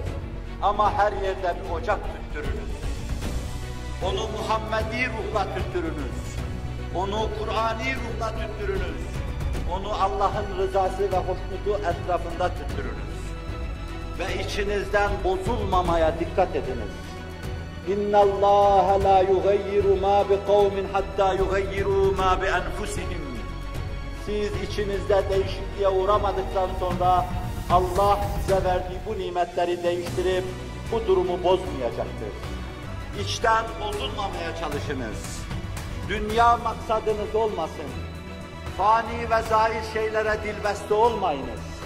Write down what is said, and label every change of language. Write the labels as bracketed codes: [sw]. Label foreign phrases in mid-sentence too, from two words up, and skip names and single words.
[tr] Ama her yerde bir ocak tüttürünüz. Onu Muhammedi ruhla tüttürünüz. Onu Kur'ani ruhla tüttürünüz. Onu Allah'ın rızası ve hoşnutu etrafında tüttürünüz. Ve içinizden bozulmamaya dikkat ediniz. [ar] اِنَّ اللّٰهَ لَا يُغَيِّرُ مَا بِقَوْمٍ حَتَّى يُغَيِّرُوا مَا بِأَنْفُسِهِمْ. [tr] Siz içinizde değişikliğe uğramadıktan sonra Allah size verdiği bu nimetleri değiştirip bu durumu bozmayacaktır. İçten bozulmamaya çalışınız. Dünya maksadınız olmasın. Fani ve zahir şeylere dilbeste olmayınız.